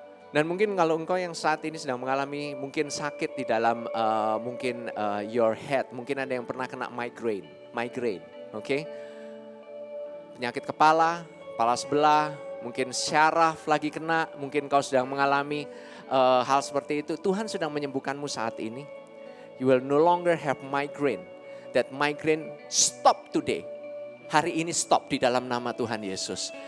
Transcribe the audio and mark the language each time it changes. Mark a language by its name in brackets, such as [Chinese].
[Indonesian] Dan mungkin kalau engkau yang saat ini sedang mengalami mungkin sakit di dalam [English] your head. [Indonesian] Mungkin ada yang pernah kena migraine, oke? Penyakit kepala sebelah, mungkin syaraf lagi kena. Mungkin kau sedang mengalami hal seperti itu. Tuhan sedang menyembuhkanmu saat ini. [English] You will no longer have migraine. That migraine stop today. [Indonesian] Hari ini stop di dalam nama Tuhan Yesus.